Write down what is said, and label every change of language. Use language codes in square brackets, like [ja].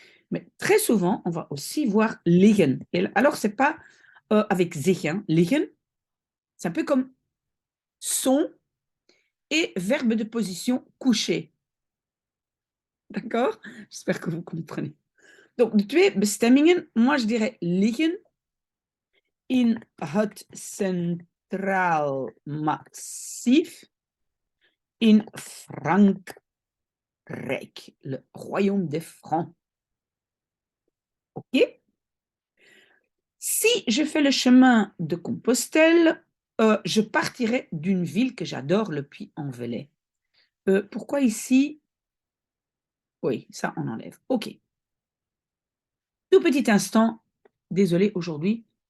[fr] Mais très souvent, on va aussi voir liggen. Et alors, ce n'est pas avec zich, hein, liggen. C'est un peu comme sont et verbe de position couché. D'accord? J'espère que vous comprenez. [nl] Donc, de twee bestemmingen, [fr] moi je dirais [nl] liggen in het Centraal Massief in Frankrijk. [fr] Rijk, le royaume des Francs. OK? Si je fais le chemin de Compostelle, je partirai d'une ville que j'adore, le Puy-en-Velay. Pourquoi ici? Oui, ça, on enlève. OK. Tout petit instant. Désolé aujourd'hui.